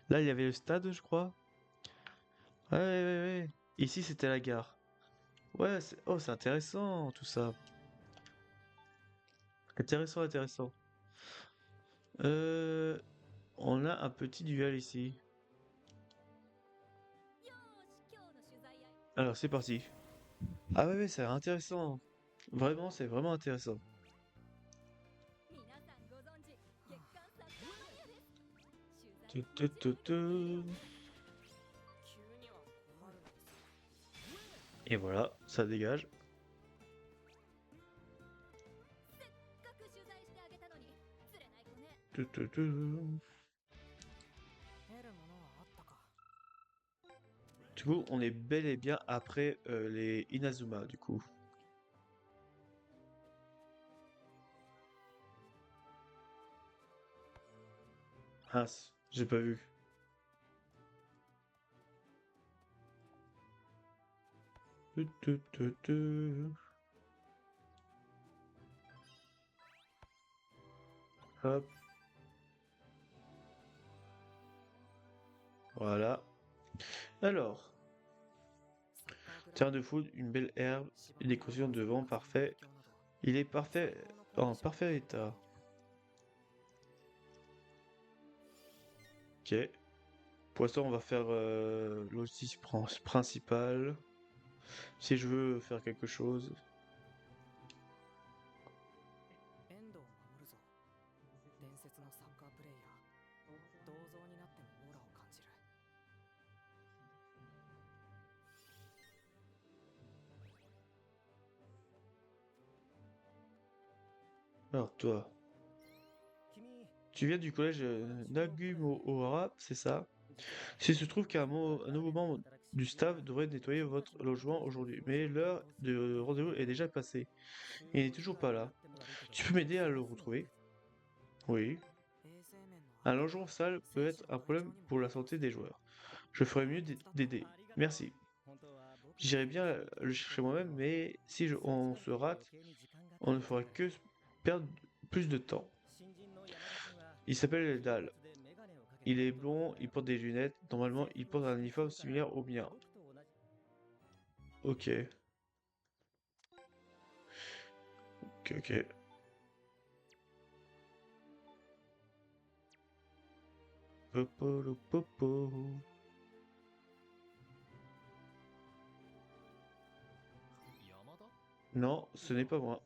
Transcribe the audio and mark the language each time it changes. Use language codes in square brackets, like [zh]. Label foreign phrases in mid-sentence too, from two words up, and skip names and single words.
[fr] Là, il y avait le stade, je crois. Ouais, ouais, ouais, ouais. Ici, c'était la gare. Ouais, oh, c'est intéressant, tout ça. Intéressant, intéressant. Euh, on a un petit duel ici. [ja] よーし今日の取材相 [fr] Alors, c'est parti. Ah ouais, ouais, c'est intéressant. Vraiment, c'est vraiment intéressant. [ja] 皆さんご存知月刊サッカーマニアです取材 Tu, tu, tu, tu. 急には困るのですが [fr] Et voilà, ça dégage. [ja] せっかく取材してあげたのに釣れない子ね Tu, tu, tu. 得るものはあったか [fr] Du coup, on est bel et bien après les Inazuma, du coup. Ah, j'ai pas vu. Tu, tu, tu, tu. Hop. Voilà. Alors, [ja] サッカーグラウン [fr] terrain de foot, une belle herbe, [ja] 芝 [fr] et [ja] 生 [fr] des [ja] や [fr] conditions de [ja] 風 [fr] vent [ja] の [fr] parfait. [ja] 影響など [fr] Il est [ja] 最 [fr] parfait, [ja] 高のコンディ [fr] en [ja] ション [fr] parfait [ja] を [fr] état. [ja] 整えている [fr] Ok. Pour l'instant, on va faire l'office principal. Si je veux faire quelque chose. [ja] 遠藤を守るぞ伝説のサッカープレイヤー銅像になってもオーラを感じる [fr] Alors, toi, [ja] 君 [fr] tu viens du collège Nagumohara, c'est ça? S'il se trouve un nouveau membre du staff devrait nettoyer votre logement aujourd'hui, mais l'heure de rendez-vous est déjà passée. Il n'est toujours pas là. Tu peux m'aider à le retrouver? Oui. [ja] 衛生面の [fr] Un [ja] 悪化 [fr] logement [ja] が [fr] sale [ja] 選 [fr] peut [ja] 手 [fr] être [ja] の [fr] un [ja] 体調 [fr] problème [ja] にも [fr] pour la [ja] 影響 [fr] santé [ja] す [fr] des [ja] る [fr] joueurs. Je ferai mieux [ja] 手伝った [fr] d'aider. Merci. [ja] 本当は僕が [fr] J'irai bien le chercher moi-même, mais si on se rate, on ne fera que perdre plus de temps. [ja] 新人の山田君は [fr] Il s'appelle Dal. [ja] 金髪でメガネをかけ [fr] Il [ja] た [fr] est [ja] 男の子 [fr] blond, [ja] だ [fr] il [ja] よ [fr] porte des lunettes. Normalement, il porte un uniforme similaire au mien. [ja] 僕と同じ [fr] Ok. Ok, ok. Popo. Non, ce n'est pas moi.